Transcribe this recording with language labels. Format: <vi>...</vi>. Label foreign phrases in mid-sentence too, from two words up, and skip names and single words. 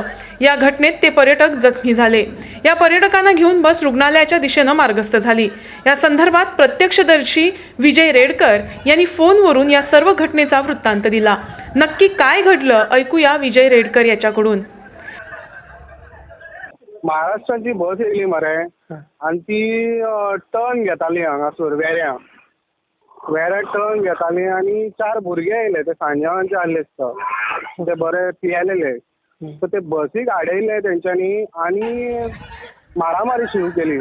<mr>या घटनेत ते पर्यटक जखमी झाले। या पर्यटकांना घेऊन बस रुग्णालयाच्या दिशेने मार्गस्थ झाली। या संदर्भात प्रत्यक्षदर्शी विजय रेडकर यांनी फोनवरून या सर्व घटनेचा वृत्तांत दिला। नक्की काय घडलं ऐकूया विजय रेडकर याच्याकडून।</mr> <kok>महाराष्ट्राची बस येयली मरे आणि ती टर्न घेताली हांगासर वेऱ्या टर्न घेताली आणि 4 भुरगे येयले ते सांजावांचे आसले ते बरे पियेलेले। सो ते बसीक आडयले तेंच्यांनी आणि मारामारी सुरू केली।</kok>